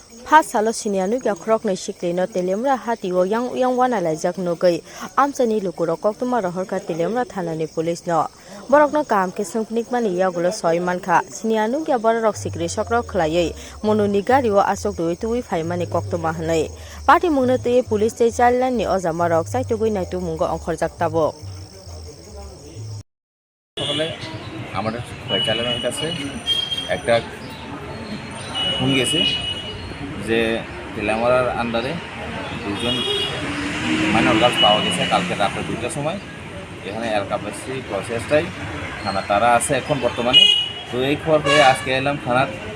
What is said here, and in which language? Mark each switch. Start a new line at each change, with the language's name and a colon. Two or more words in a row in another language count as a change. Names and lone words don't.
Kok Borok: ha salo sinianu kya krok nei siklino telemra hatiwo yang wana laijak nogai amchani lukuro koktuma rohorka telemra thanani police no borokno kam ke sungknik mani yagulo soi mankha sinianu kya borok sikri sokrok khlaiei mononi gari o asok dui tui phaimani koktuma hanai party mungna te police te challan ni ojamarok saitugui naitu mungo onkhorjak tabo
Bangla: সকলে আমাদের পরিচালকের কাছে একটা ফোন গেছে যে তেলামারার আন্ডারে দুজন
English: minor girls
Bangla: পাওয়া গেছে কালকে রাতে 2টার সময় এখানে এলকাপাসি প্রসেসটাই থানা তারা আছে এখন বর্তমানে তো এই খবর পেয়ে আজকে এলাম থানার